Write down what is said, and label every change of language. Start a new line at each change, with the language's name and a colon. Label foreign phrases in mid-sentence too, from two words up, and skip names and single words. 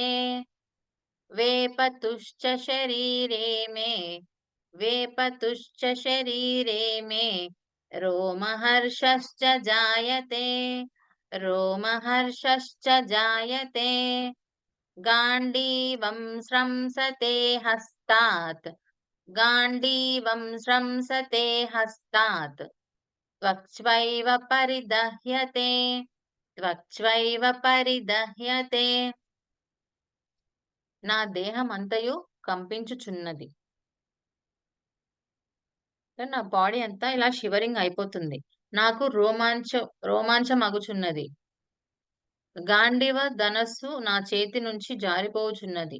Sanskrit: వేపతుశ్చ శరీరే మే వేపతుశ్చ శరీరే మే రోమహర్షశ్చ జాయతే రోమహర్షశ్చ జాయతే గాండీవం స్రంసతే హస్తాత్ गाण्डीवं स्रंसते हस्तात् त्वक्ष्वैव परिदह्यते त्वक्ष्वैव పరిదహ్యతే
Telugu: నా దేహమంతయు కంపించుచున్నది. నా బాడీ అంతా ఇలా షివరింగ్ అయిపోతుంది. నాకు రోమాంచమగుచున్నది. గాండీవ ధనస్సు నా చేతి నుంచి జారిపోవుచున్నది.